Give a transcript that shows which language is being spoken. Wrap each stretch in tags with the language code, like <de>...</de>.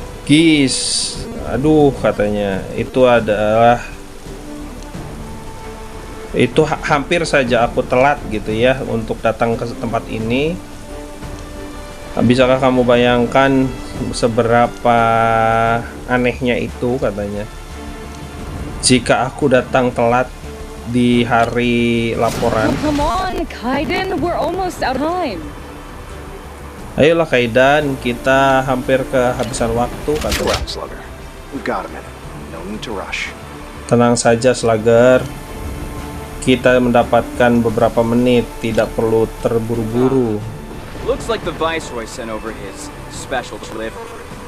<id>Guys, aduh katanya itu adalah hampir saja aku telat gitu ya untuk datang ke tempat ini. Bisakah kamu bayangkan seberapa anehnya itu katanya jika aku datang telat di hari laporan.</id> <en>Come on, Kaiden, we're almost out of time.</en> <id>Ayolah Kaidan, kita hampir kehabisan waktu katanya.</id> <en>Slugger. We've got a minute. No need to rush.</en> <id>Tenang saja Slugger, kita mendapatkan beberapa menit, tidak perlu terburu-buru.</id> <en>Looks like the Viceroy sent over his special delivery.</en>